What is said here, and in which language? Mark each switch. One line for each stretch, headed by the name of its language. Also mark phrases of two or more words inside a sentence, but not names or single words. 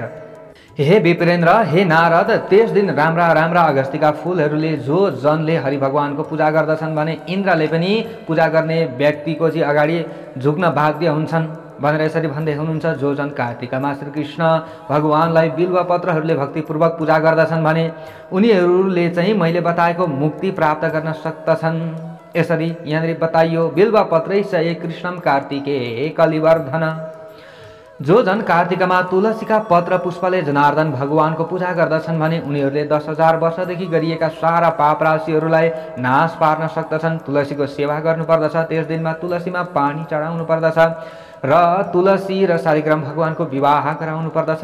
Nepali: हे विप्रेन्द्र, हे नारद, त्यस दिन राम्रा राम्रा अगस्तीका फूलहरूले जो जनले हरि भगवानको पूजा गर्दछन् भने इन्द्रले पनि पूजा गर्ने व्यक्तिको चाहिँ अगाडि झुक्न बाध्य हुन्छन् भनेर यसरी भन्दै हुनुहुन्छ। जो जन कार्तिकमा श्रीकृष्ण भगवानलाई बिल्वपत्रहरूले भक्तिपूर्वक पूजा गर्दछन् भने उनीहरूले चाहिँ मैले बताएको मुक्ति प्राप्त गर्न सक्दछन्। यसरी यहाँनिर बताइयो,
Sanskrit: बिल्वपत्रै च कृष्णम कार्तिके कलिवर्धन।
Nepali: जो जन कार्तिकमा तुलसीका पत्र पुष्पले जनार्दन भगवानको पूजा गर्दछन् भने उनीहरूले 10,000 वर्षदेखि गरिएका सारा पाप राशिहरूलाई नाश पार्न सक्दछन्। तुलसीको सेवा गर्नुपर्दछ। त्यस दिनमा तुलसीमा पानी चढाउनु पर्दछ र तुलसी र शालिग्राम भगवानको विवाह गराउनु पर्दछ।